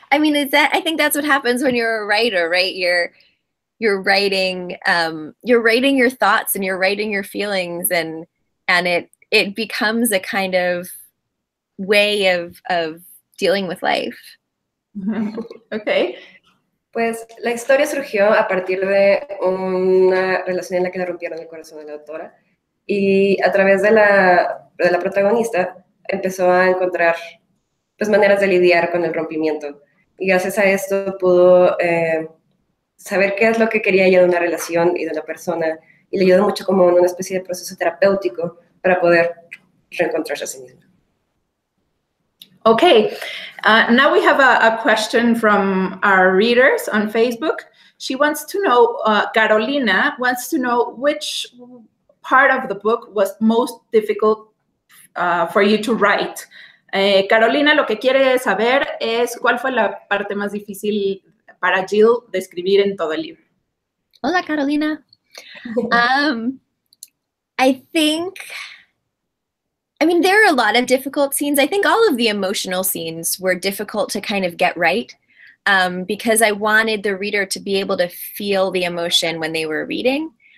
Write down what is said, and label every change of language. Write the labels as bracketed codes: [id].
[en] I mean, I think that's what happens when you're a writer, right? You're writing your thoughts and you're writing your feelings, and it becomes a kind of way of dealing with life. Okay. [es] Pues la historia surgió a partir de una relación en la que le rompieron el corazón a la autora, y a través de la protagonista empezó a encontrar pues maneras de lidiar con el rompimiento, y gracias a esto pudo saber qué es lo que quería ella de una relación y de una persona, y le ayudó mucho como en una especie de proceso terapéutico para poder reencontrarse a sí misma. [en] Okay, now we have a question from our readers on Facebook. She wants to know, Carolina wants to know which part of the book was most difficult for you to write. [es] Carolina lo que quiere saber es cuál fue la parte más difícil para Jill de escribir en todo el libro. Hola, Carolina. [en] I think, I mean, there are a lot of difficult scenes. I think all of the emotional scenes were difficult to kind of get right, because I wanted the reader to be able to feel the emotion when they were reading.